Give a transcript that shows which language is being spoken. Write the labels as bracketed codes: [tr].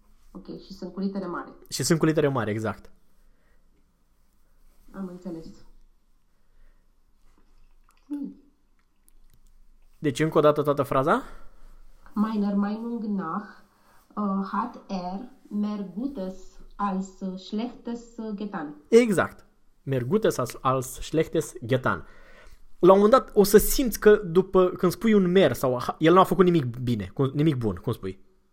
[ro] Ok, și sunt cu litere mare. Și sunt cu litere mare, exact. Am înțeles. Deci încă o dată toată fraza? [de] Meiner Meinung nach hat mehr gutes als schlechtes getan. [ro] Exact. [de] Mehr gutes als schlechtes getan. [ro] La un moment dat o să simți că după când spui un mer sau el nu a făcut nimic bine, nimic bun, cum spui?